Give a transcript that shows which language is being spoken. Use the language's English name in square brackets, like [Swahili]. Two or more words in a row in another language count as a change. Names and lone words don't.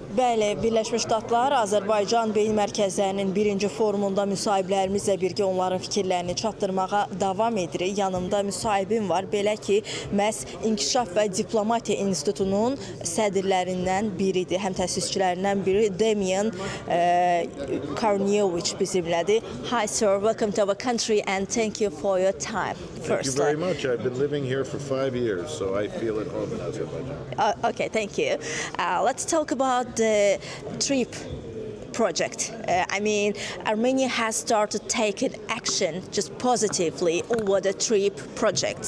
[Azerbaijani] Bəli, Birləşmiş Ştatlar Azərbaycan Beyin Mərkəzlərinin birinci forumunda müsahiblərimizlə birgə onların fikirlərini çatdırmağa davam edirik. Yanımda müsahibim var. Belə ki, məhz İnkişaf və Diplomatiya İnstitutunun sədrlərindən biridir, həm təsisçilərindən biri Beyin bizimlədir. [English] Hi sir, welcome to our country and thank you for your time. Thank you very much. I've been living here for 5 years, so I feel at home in Azerbaijan. Okay, thank you. Let's talk about the trip project. Armenia has started taking action just positively over the trip projects.